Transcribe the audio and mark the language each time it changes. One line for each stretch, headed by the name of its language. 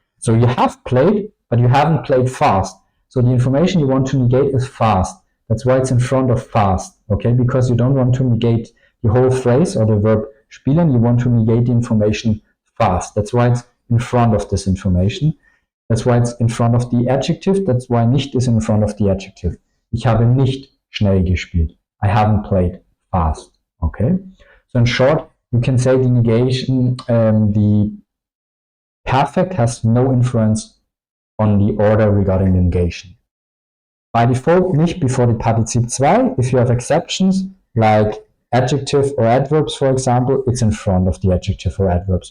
English: So you have played, but you haven't played fast. So the information you want to negate is fast. That's why it's in front of fast, okay? Because you don't want to negate the whole phrase or the verb spielen. You want to negate the information fast. That's why it's in front of this information. That's why it's in front of the adjective. That's why nicht is in front of the adjective.
German: Ich habe nicht schnell gespielt.
English: I haven't played fast. Okay? So in short, you can say the negation, the perfect has no influence on the order regarding the negation. By default, nicht before the Partizip 2. If you have exceptions, like adjective or adverbs, for example, it's in front of the adjective or adverbs.